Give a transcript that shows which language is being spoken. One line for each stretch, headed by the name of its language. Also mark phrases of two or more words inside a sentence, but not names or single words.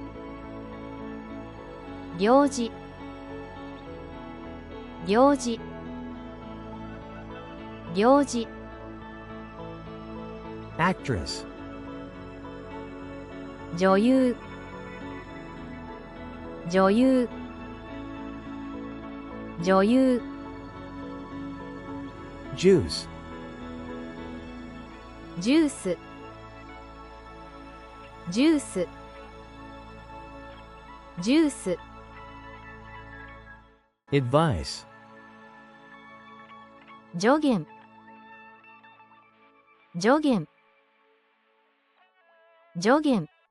Japanese: 行事、行事、行事、
English: actress,
Japanese: 女優、女優、女優、
English: juice,
Japanese: ジュース、ジュース、ジュース、
English: advice,
Japanese: 助言、助言、助言、